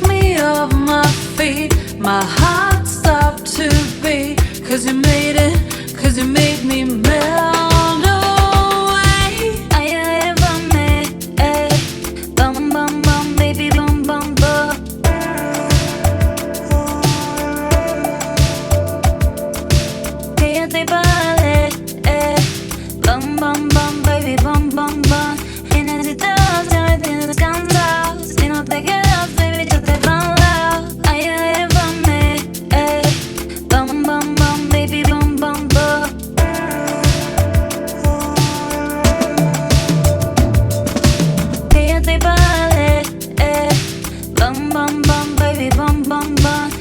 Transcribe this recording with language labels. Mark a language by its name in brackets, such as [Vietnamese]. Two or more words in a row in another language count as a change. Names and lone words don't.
[English] me off my feet. My heart stopped to beat. 'Cause you made it, 'cause you made me melt away. Are you waiting for me? Hey, bum bum bum, baby, bum bum bum. [Spanish] Quédate para bum bum bum, baby, bum bum bum. Y necesitas, ya me tienes cansado. Si no te quedas, baby, yo te bailo. [English] Are you waiting for me? Hey, bum bum bum, baby, bum bum bum. [Spanish] Quédate para bum bum bum, baby, bum bum bum.